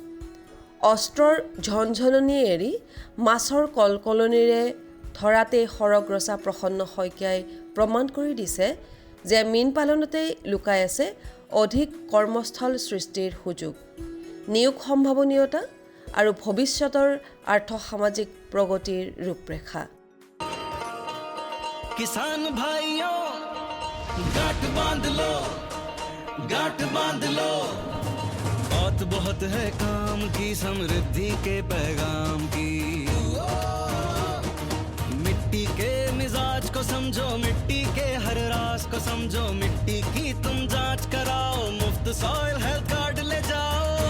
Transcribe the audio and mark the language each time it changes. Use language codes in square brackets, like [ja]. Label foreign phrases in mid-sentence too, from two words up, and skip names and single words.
[as] অস্ত্ৰৰ ঝনঝননি এৰি মাছৰ কলকলনিৰে ধৰাতে সৰগ ৰচা প্ৰসন্ন শইকীয়াই প্ৰমাণ কৰি দিছে যে মীন পালনতেই লুকাই আছে অধিক কৰ্মস্থল সৃষ্টিৰ সুযোগ, নিয়োগ সম্ভাৱনীয়তা আৰু ভৱিষ্যতৰ আৰ্থ-সামাজিক প্ৰগতিৰ ৰূপৰেখা। [hi] किसान भाइयों गांठ बांध लो, गांठ बांध लो, बात बहुत है काम की, समृद्धि के पैगाम की। मिट्टी के मिजाज को समझो, मिट्टी के हर राज को समझो, मिट्टी की तुम जांच कराओ, मुफ्त [en] soil health card [hi] ले जाओ।